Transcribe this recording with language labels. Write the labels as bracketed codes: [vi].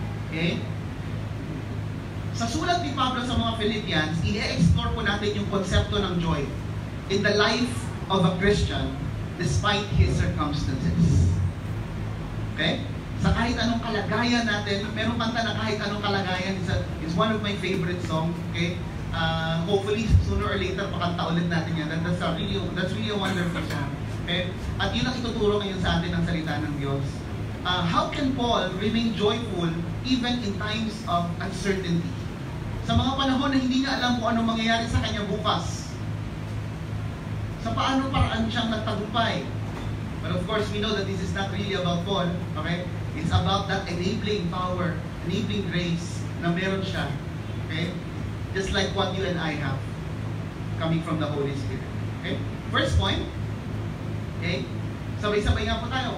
[tl] Okay? Sa sulat ni Pablo sa mga Philippians, i-explore po natin yung konsepto ng joy [en] in the life of a Christian despite his circumstances. [tl] Okay? Sa kahit anong kalagayan natin, meron kanta na kahit anong kalagayan [en] is one of my favorite songs. [tl] Okay? [en] Hopefully, sooner or later, [tl] pakanta ulit natin yan. [en] That's really a wonderful song. Okay? [tl] At yun ang ituturo ngayon sa atin ng salita ng Diyos. [en] How can Paul remain joyful even in times of uncertainty? [tl] Sa mga panahon na hindi niya alam kung anong mangyayari sa kanya bukas. Sa paano paraan siyang nagtagumpay. [en] But of course, we know that this is not really about Paul. Okay? It's about that enabling power, enabling grace [tl] na meron siya. [en] Okay? Just like what you and I have coming from the Holy Spirit. [tl] Okay? [en] First point. [tl] Okay? Sabay-sabay nga po tayo.